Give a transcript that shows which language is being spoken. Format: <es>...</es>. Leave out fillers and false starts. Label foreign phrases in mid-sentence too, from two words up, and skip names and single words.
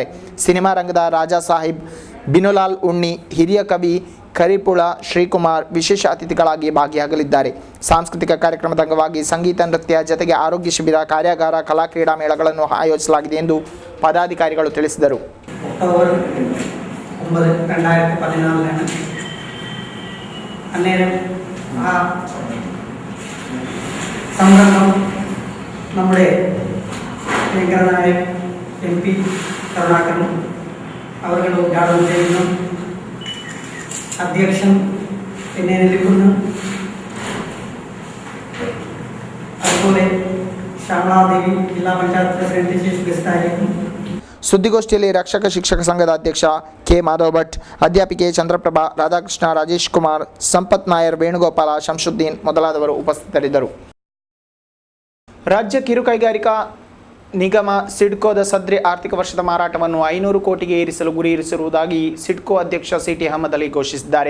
<kn>ಸಿನಿಮಾ ರಂಗದ ರಾಜಾ ಸಾಹಿಬ್, ಬಿನುಲಾಲ್ ಉಣ್ಣಿ, ಹಿರಿಯ ಕವಿ ಕರಿಪುಳ ಶ್ರೀಕುಮಾರ್ ವಿಶೇಷ ಅತಿಥಿಗಳಾಗಿ ಭಾಗಿಯಾಗಲಿದ್ದಾರೆ. ಸಾಂಸ್ಕೃತಿಕ ಕಾರ್ಯಕ್ರಮದ ಅಂಗವಾಗಿ ಸಂಗೀತ, ನೃತ್ಯ ಜೊತೆಗೆ ಆರೋಗ್ಯ ಶಿಬಿರ, ಕಾರ್ಯಾಗಾರ, ಕಲಾ ಕ್ರೀಡಾ ಮೇಳಗಳನ್ನು ಆಯೋಜಿಸಲಾಗಿದೆ ಎಂದು ಪದಾಧಿಕಾರಿಗಳು ತಿಳಿಸಿದರು.</kn> <ml>ഒക്ടോബർ 9, 2014 അന്നേരം ആ സംരംഭം നമ്മുടെ ഭയങ്കരനായ MP കരുണാകരനും അവർ ഉദ്ഘാടനം ചെയ്യുന്നു. അധ്യക്ഷൻ എന്നെ നിൽക്കുന്നു. അതുപോലെ ശ്യാമളാദേവി ജില്ലാ പഞ്ചായത്ത് പ്രസിഡന്റ്</ml> <en>chief guest</en> <ml>ആയിരിക്കും.</ml> <kn>ಸುದ್ದಿಗೋಷ್ಠಿಯಲ್ಲಿ ರಕ್ಷಕ ಶಿಕ್ಷಕ ಸಂಘದ ಅಧ್ಯಕ್ಷ ಕೆ ಮಾಧವ್ ಭಟ್, ಅಧ್ಯಾಪಿಕೆ ಚಂದ್ರಪ್ರಭಾ, ರಾಧಾಕೃಷ್ಣ, ರಾಜೇಶ್ ಕುಮಾರ್, ಸಂಪತ್ ನಾಯರ್, ವೇಣುಗೋಪಾಲ, ಶಂಶುದ್ದೀನ್ ಮೊದಲಾದವರು ಉಪಸ್ಥಿತರಿದ್ದರು. ರಾಜ್ಯ ಕಿರು ಕೈಗಾರಿಕಾ ನಿಗಮ ಸಿಡ್ಕೋದ ಸದ್ರಿ ಆರ್ಥಿಕ ವರ್ಷದ ಮಾರಾಟವನ್ನು 500 ಕೋಟಿಗೆ ಏರಿಸಲು ಗುರಿ ಇರಿಸಿರುವುದಾಗಿ ಸಿಡ್ಕೋ ಅಧ್ಯಕ್ಷ ಸಿಟಿ ಅಹಮದ್ ಅಲಿ ಘೋಷಿಸಿದ್ದಾರೆ.</kn>